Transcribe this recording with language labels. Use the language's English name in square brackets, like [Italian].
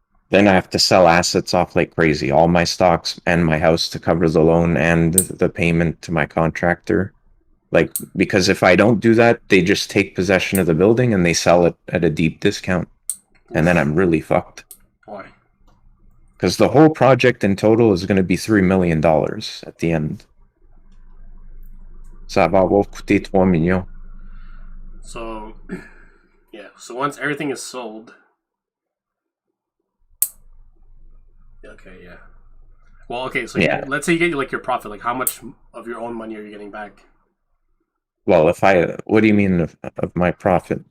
[English] Then I have to sell assets off like crazy, all my stocks and my house to cover the loan and the payment to my contractor. Like, because if I don't do that, they just take possession of the building and they sell it at a deep discount. And then I'm really fucked. Why? Because the whole project in total is going to be $3 million at the end. [French] Ça va avoir coûté 3 millions. [English] So, yeah. So once everything is sold. Okay, yeah. Well, okay, so Yeah. let's say you get like your profit. Like, how much of your own money are you getting back? Well, what do you mean of my profit?